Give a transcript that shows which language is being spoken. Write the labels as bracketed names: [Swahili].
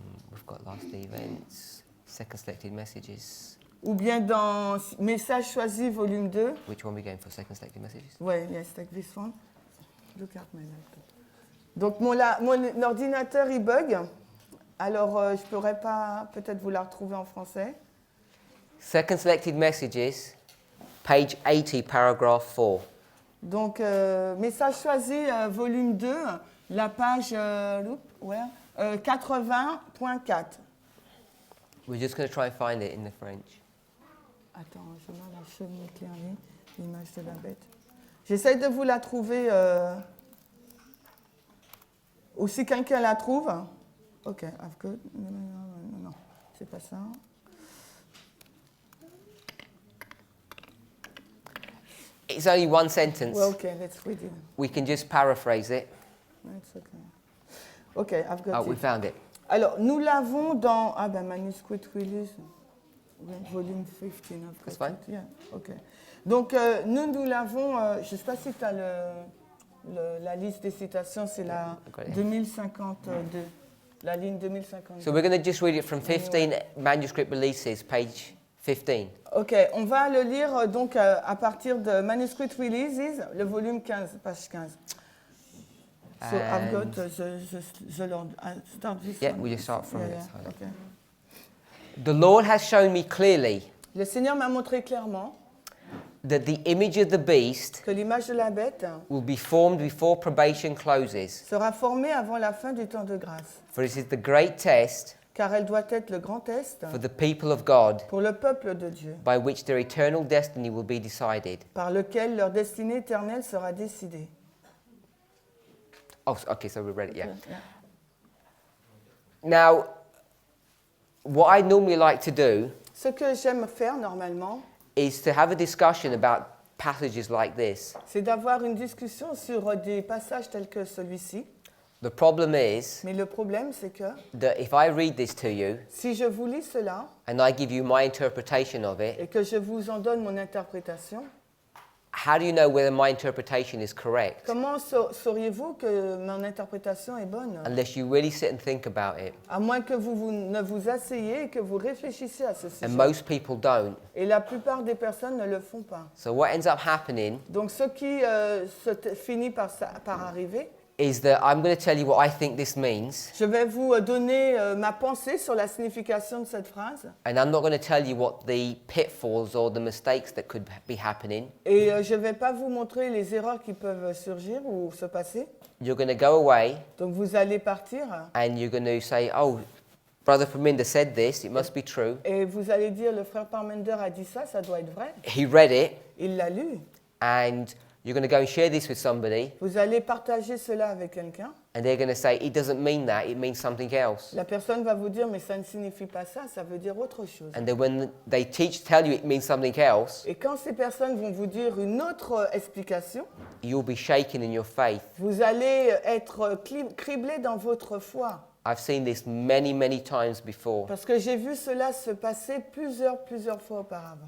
[English] We've got Last Day Events, Second Selected Messages. [French] Ou bien dans Messages choisis, volume 2. [English] Which one are we going for? Second Selected Messages? [French] Oui, [English] yes, take this one. Look at my laptop. [French] Donc mon ordinateur, il bug. Alors, je ne pourrais pas peut-être vous la retrouver en français. [English] Second Selected Messages, page 80, paragraph 4. [French] Donc, Message choisi, volume 2, la page 80.4. [English] We're just going to try and find it in the French. [French] Attends, je mets la chemin éclairée, l'image de la bête. J'essaie de vous la trouver. Ou si quelqu'un la trouve. [English] Ok, I've got. [French] Non, c'est pas ça. [English] It's only one sentence. Well, ok, let's read it. We can just paraphrase it. It's okay. Ok, I've got Oh, we it. found it. [French] Alors, nous l'avons dans. Ah ben, manuscript release. Volume 15. [English] That's fine. Yeah, ok. [French] Donc, nous l'avons. Je ne sais pas si tu as la liste des citations, c'est la 2052. La ligne 2052. [English] So we're going to just read it from 15 manuscript releases, page 15. [French] Ok, on va le lire donc à partir de Manuscript Releases, le volume 15, page 15. [English] So I've got the Lord. Start this Yeah, one. we just start from it. Yeah, okay. The Lord has shown me clearly [French] Le Seigneur m'a montré clairement [English] that the image of the beast [French] que l'image de la bête [English] will be formed before probation closes. [French] sera formée avant la fin du temps de grâce, [English] For it is the great test [French] car elle doit être le grand test [English] for the people of God [French] pour le peuple de Dieu, [English] by which their eternal destiny will be decided. [French] par lequel leur destinée éternelle sera décidée. [English] Oh, okay, so we read it, yeah. Yeah. Now, what I normally like to do [French] Ce que j'aime faire normalement, [English] is to have a discussion about passages like this. [French] c'est d'avoir une discussion sur des passages tels que celui-ci. [English] The problem is [French] Mais le problème, c'est que [English] that if I read this to you [French] si je vous lis cela [English] and I give you my interpretation of it, [French] et que je vous en donne mon interprétation, [English] how do you know whether my interpretation is correct? [French] comment sauriez-vous que mon interprétation est bonne? [English] Unless you really sit and think about it. [French] À moins que vous ne vous asseyez et que vous réfléchissiez à ce [English] And [French] sujet. [English] most people don't. [French] Et la plupart des personnes ne le font pas. [English] So what ends up happening [French] Donc ce qui finit par arriver, [English] is that I'm going to tell you what I think this means, [French] je vais vous donner ma pensée sur la signification de cette phrase. [English] and I'm not going to tell you what the pitfalls or the mistakes that could be happening. [French] Et je ne vais pas vous montrer les erreurs qui peuvent surgir ou se passer. [English] You're going to go away [French] Donc vous allez partir [English] and you're going to say, oh, Brother Parminder said this, it must be true. [French] et vous allez dire le frère Parminder a dit ça, ça doit être vrai. [English] He read it, [French] Il l'a lu. [English] and you're going to go and share this with somebody, [French] Vous allez partager cela avec quelqu'un. [English] and they're going to say, it doesn't mean that, it means something else. [French] La personne va vous dire mais ça ne signifie pas ça, ça veut dire autre chose. [English] And then when they tell you it means something else, [French] Et quand ces personnes vont vous dire une autre explication, [English] you'll be shaken in your faith. [French] vous allez être criblé dans votre foi. [English] I've seen this many, many times before. [French] Parce que j'ai vu cela se passer plusieurs fois auparavant.